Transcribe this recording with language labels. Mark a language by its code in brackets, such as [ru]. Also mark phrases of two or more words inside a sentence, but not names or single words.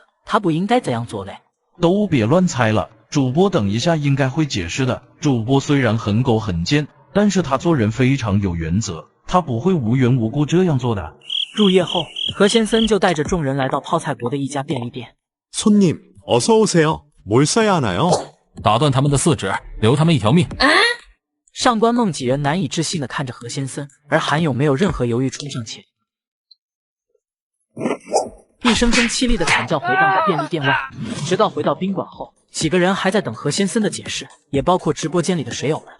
[zh] 他不应该这样做嘞。都别乱猜了，主播等一下应该会解释的。主播虽然很狗很贱，但是他做人非常有原则，他不会无缘无故这样做的。入夜后，何先生就带着众人来到泡菜国的一家便利店。 [ko] 손님，어서 오세요。뭘 써야 하나요？ [zh] 打断他们的4指，留他们一条命。上官梦几人难以置信地看着何先生，而韩勇没有任何犹豫，冲上前，一声声凄厉的惨叫回荡在便利店外。直到回到宾馆后，几个人还在等何先生的解释，也包括直播间里的水友们。